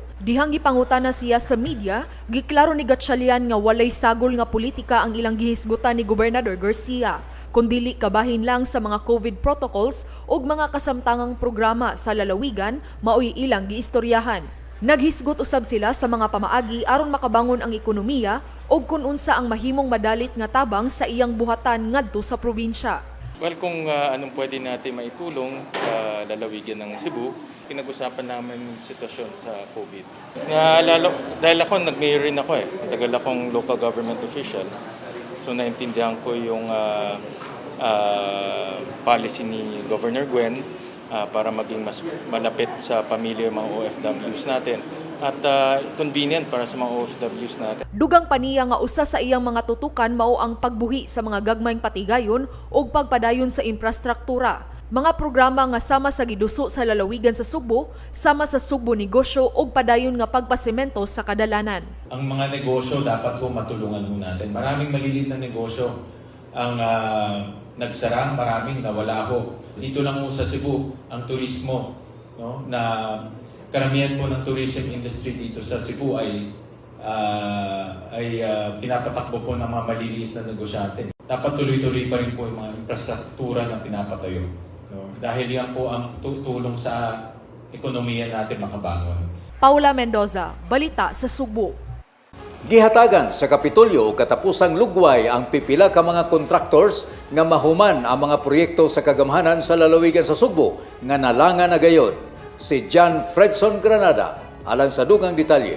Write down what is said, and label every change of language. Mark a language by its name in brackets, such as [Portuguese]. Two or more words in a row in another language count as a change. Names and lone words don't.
[Cebuano] Dihang gipangutana siya sa media, giklaro ni Gatchalian nga walay sagol nga politika ang ilang gihisgutan ni Gobernador Garcia, kundili kabahin lang sa mga COVID protocols ug mga kasamtangang programa sa lalawigan maoy ilang giistoryahan. Naghisgot usab sila sa mga pamaagi aron makabangon ang ekonomiya ug kun unsa ang mahimong madalit nga tabang sa iyang buhatan ngadto sa probinsya. [Filipino] Well, kung anong pwede natin maitulong sa lalawigan ng Cebu, pinag-usapan namin yung sitwasyon sa COVID. Dahil ako, nag-mayor rin ako matagal akong local government official. So naintindihan ko yung policy ni Governor Gwen para maging mas malapit sa pamilya yung mga OFWs natin at convenient para sa mga OFWs natin. [Cebuano] Dugang paniya nga usa sa iyang mga tutukan mao ang pagbuhi sa mga gagmayng patigayon ug pagpadayon sa infrastruktura. Mga programa nga sama sa giduso sa lalawigan sa Sugbo, sama sa Sugbo negosyo ug padayon nga pagpasemento sa kadalanan. [Filipino] Ang mga negosyo dapat po matulungan natin. Maraming maliliit na negosyo ang nagsara, maraming nawala ho. Dito lang ho sa Cebu, ang turismo, no, na karamihan po ng [English] tourism industry [Filipino] dito sa Cebu ay pinapatakbo po ng mga maliliit na negosyante. Dapat tuloy-tuloy pa rin po yung mga infrastruktura na pinapatayo. No? Dahil yan po ang tutulong sa ekonomiya natin makabangon. [Cebuano] Paula Mendoza, Balita sa Sugbo. Gihatagan sa Kapitolyo o katapusang lugway ang pipila ka mga contractors nga mahuman ang mga proyekto sa Kagamhanan sa lalawigan sa Sugbo nga nalangan na gayon. Si John Fredson Granada, alang sa dugang detalye.